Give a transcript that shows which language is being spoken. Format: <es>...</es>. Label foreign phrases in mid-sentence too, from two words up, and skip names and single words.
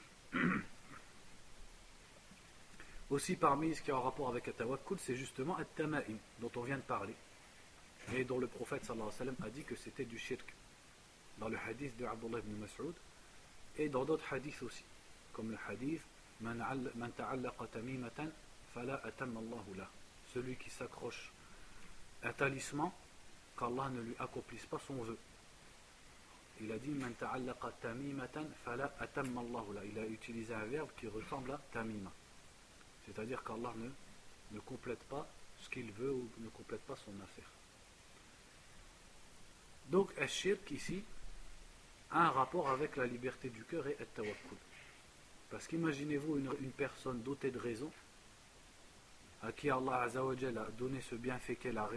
<fr>Aussi parmi ce qui est en rapport avec at-tawakkul, c'est justement at-tama'im, dont on vient de parler, et dont le prophète</fr> <ar>صلى الله عليه وسلم</ar> <fr>a dit que c'était du shirk, dans le hadith de Abdullah ibn Mas'ud, et dans d'autres hadiths aussi, comme le hadith</fr> <ar>من تعلق تميمة فلا أتم الله له.</ar> <fr>Celui qui s'accroche à un talisman, qu'Allah ne lui accomplisse pas son vœu. Il a dit</fr> <ar>من تعلق تميمة فلا أتم الله له.</ar> <fr>Il a utilisé un verbe qui ressemble à tamima, c'est-à-dire qu'Allah ne complète pas ce qu'il veut ou ne complète pas son affaire. Donc, al-shirk ici a un rapport avec la liberté du cœur et at-tawakkul. Parce qu'imaginez-vous une personne dotée de raison, à qui Allah</fr> <ar>عز وجل</ar> <fr>a donné ce bienfait qu'est la</fr>